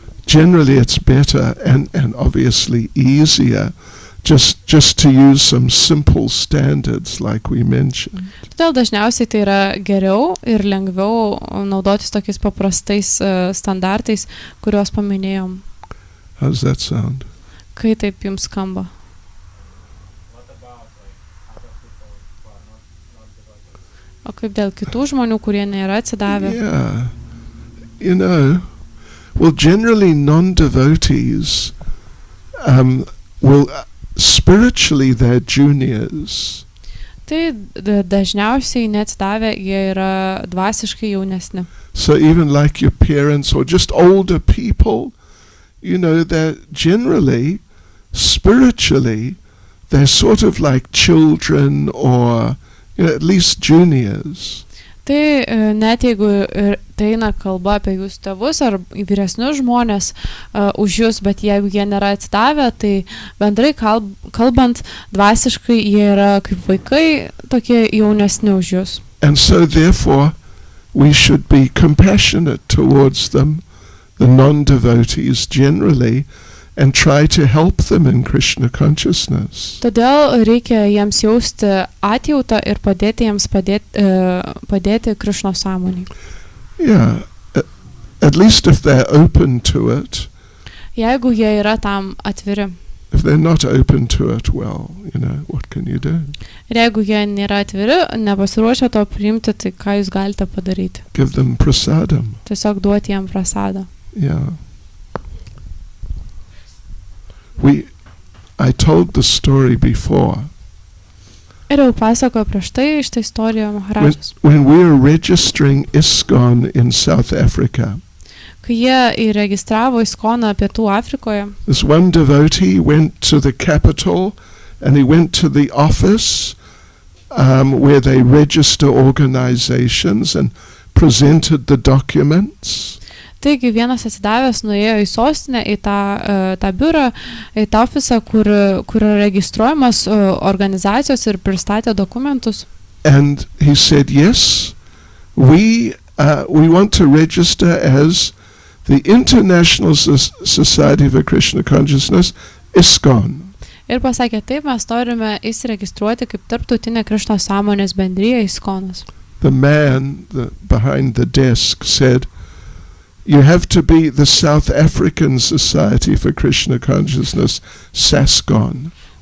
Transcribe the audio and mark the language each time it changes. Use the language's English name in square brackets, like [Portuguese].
[English] generally it's better and obviously easier just to use some simple standards like we mentioned. [Lithuanian] Todėl dažniausiai tai yra geriau ir lengviau naudotis tokiais paprastais standartais, kuriuos paminėjom. [English] How does that sound? [Lithuanian] Kai taip jums skamba? O kaip dėl kitų žmonių, kurie nėra atsidavę? [English] Yeah. You know, well, generally non-devotees will spiritually they're juniors. [Lithuanian] Tai dažniausiai neatsidavę, jie yra dvasiškai jaunesni. [English] So even like your parents or just older people, you know, they're generally spiritually they're sort of like children or, you know, at least juniors. [Lithuanian] Tai net jeigu tai eina kalba apie jūsų tėvus ar vyresnius žmonės už jūs, bet jeigu jie nėra atsidavę, tai bendrai kalbant, dvasiškai jie yra kaip vaikai, tokie jaunesni už jūs. [English] And so therefore we should be compassionate towards them, the non-devotees generally, and try to help them in Krishna consciousness. [Lithuanian] Todėl reikia jiems jausti atjautą ir padėti jiems padėti Krishna sąmonei. [English] Yeah, at least if they're open to it. [Lithuanian] Jeigu jie yra tam atviri. [English] If they're not open to it, well, you know, what can you do? [Lithuanian] Ir jeigu jie nėra atviri, nepasiruošę to priimti, tai ką jūs galite padaryti? [English] Give them prasadam. [Lithuanian] Tiesiog duoti jiem prasadą. [English] Yeah. I told the story before. [Lithuanian] Ir jau pasakoju prieš tai iš tą istoriją Maharajas. [English] When we were registering ISKCON in South Africa, [Lithuanian] kai jie įregistravo ISKCONą Pietų Afrikoje, [English] this one devotee went to the capital and he went to the office where they register organizations and presented the documents. [Lithuanian] Taigi vienas atsidavęs nuėjo į sostinę, į tą biurą, į tą ofisą, kur registruojamas organizacijos ir pristatė dokumentus. [English] And he said, yes, we want to register as the International Society for Krishna Consciousness, ISKCON. [Lithuanian] Ir pasakė, taip, mes norime įsiregistruoti kaip tarptautinė Krishna sąmonės bendrija ISKCONas. [English] The man behind the desk said, you have to be the South African Society for Krishna Consciousness, SASCON.